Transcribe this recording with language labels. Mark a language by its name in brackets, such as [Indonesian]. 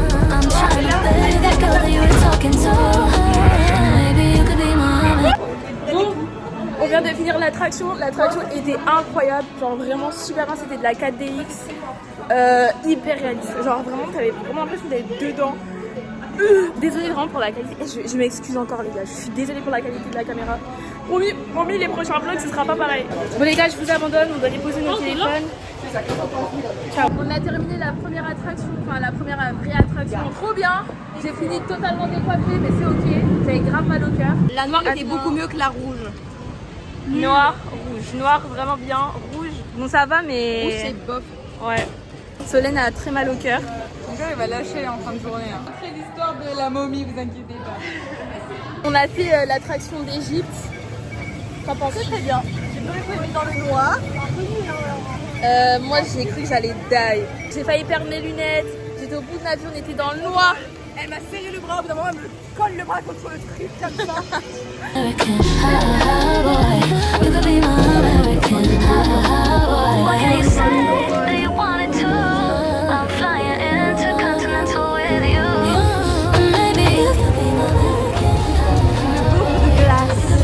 [English] I'm trying to be that girl that you were talking to. Maybe you could be my. [French] Bon, on vient de finir l'attraction. L'attraction était incroyable. Genre vraiment super bien. C'était de la 4DX. Hyper réaliste. Genre vraiment, t'avais vraiment l'impression d'être dedans. Désolée vraiment pour la qualité. Je m'excuse encore les gars. Je suis désolée pour la qualité de la caméra. Promis, les prochains vlogs ce sera pas pareil. Bon les gars, je vous abandonne. On doit déposer nos téléphones. Ciao. On a terminé la première attraction, enfin la première vraie attraction. Trop bien. J'ai fini totalement décoiffée, mais c'est ok. J'avais grave mal au cœur. La noire était beaucoup mieux que la rouge. Noir, rouge. Noir vraiment bien. Rouge, bon ça va mais. Rouge c'est bof. Ouais. Solène a très mal au cœur. Mon cœur il va lâcher en fin de journée. Hein. Après l'histoire de la momie, vous inquiétez pas. On a fait l'attraction d'Égypte. T'en penses? Très bien. J'ai pas été dans le noir. Moi j'ai cru que j'allais die. J'ai failli perdre mes lunettes. J'étais au bout de l'avion, on était dans le noir. Elle m'a serré le bras, au bout d'un moment elle me colle le bras contre le truc comme ça. [English] American boy, you could be my American boy. What can you say that you wanted to? I'm flying intercontinental with you. Maybe you could be my American glass.